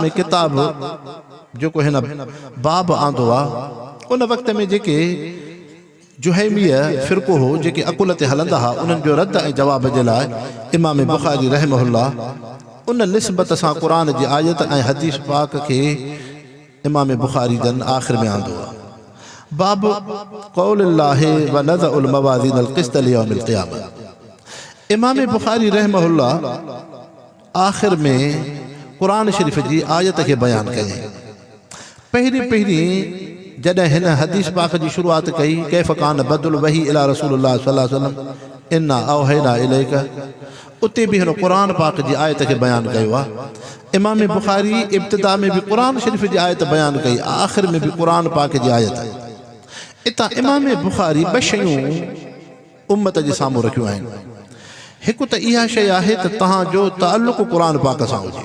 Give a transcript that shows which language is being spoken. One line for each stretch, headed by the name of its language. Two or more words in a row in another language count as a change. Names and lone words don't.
Sindhi: में किताब जेको हिन बाब आंदो आहे उन वक़्त में जेके जुहैमिया फ़िरक़ो हो जेके अकुल ते हलंदा हुआ उन्हनि जो रद ऐं जवाब जे लाइ इमाम बुखारी रहमहुल्लाह उन निस्बत सां क़ुरान जी आयत ऐं हदीस पाक खे इमाम बुखारी जन आख़िर में आंदो आहे
Arabic: باب قول الله ونضع الموازين القسط ليوم القيامة.
Sindhi: इमाम बुखारी रहमहुल्लाह आख़िर में क़ुरान शरीफ़ जी आयत खे बयानु कयईं। पहिरीं जॾहिं हिन हदीस पाक जी शुरूआत कई,
Arabic: كيف كان بدء الوحي إلى رسول الله صلى الله عليه وسلم إنا أوحينا إليك,
Sindhi: उते बि हिन क़ुरान पाक जी आयत खे बयानु कयो आहे। इमाम बुखारी इब्तिदा में बि क़ुरान शरीफ़ जी आयत बयानु कई, आख़िर में बि क़ुरान पाक जी आयत। इतां इमाम बुखारी ॿ शयूं उम्मत जे साम्हूं रखियूं आहिनि। हिकु त इहा शइ आहे त तव्हांजो ताल्लुक़ क़ुरान पाक सां हुजे।